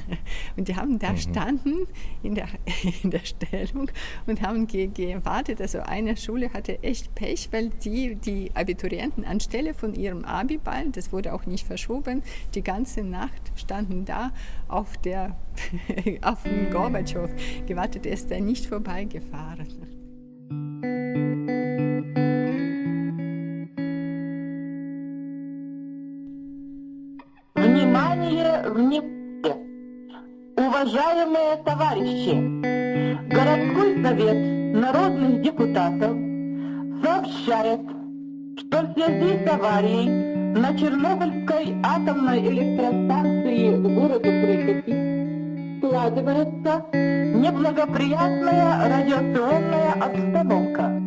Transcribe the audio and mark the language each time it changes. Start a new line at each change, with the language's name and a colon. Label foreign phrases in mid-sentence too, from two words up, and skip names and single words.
German: Und die haben da standen in der Stellung und haben gewartet. Also eine Schule hatte echt Pech, weil die Abiturienten anstelle von ihrem Abiball, das wurde auch nicht verschoben, die ganze Nacht standen da auf den Gorbatschow gewartet, er ist da nicht vorbeigefahren.
Russian: Внимание! Уважаемые товарищи! Городской совет народных депутатов сообщает, что в связи с аварией на Чернобыльской атомной электростанции в городе Припяти складывается неблагоприятная радиационная обстановка.